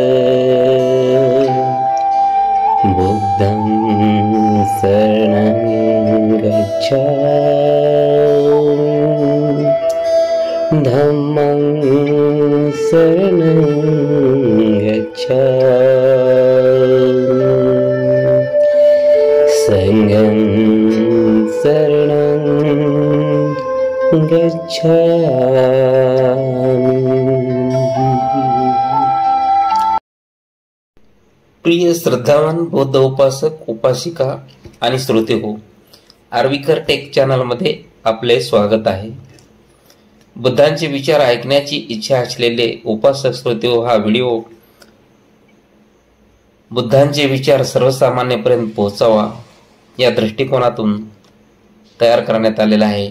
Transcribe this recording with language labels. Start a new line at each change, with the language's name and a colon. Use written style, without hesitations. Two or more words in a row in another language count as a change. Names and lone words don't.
Pali: बुद्धं शरणं गच्छामि, धम्मं शरणं गच्छामि, संघं शरणं गच्छामि।
Marathi: प्रिय श्रद्धावान बौद्ध उपासक उपासिका आणि श्रोते हो, आर्वीकर टेक चॅनलमध्ये आपले स्वागत आहे। बुद्धांचे विचार ऐकण्याची इच्छा असलेले उपासक श्रोते हो, हा व्हिडिओ बुद्धांचे विचार सर्वसामान्यपर्यंत पोहोचावा या दृष्टिकोनातून तयार करण्यात आलेला आहे।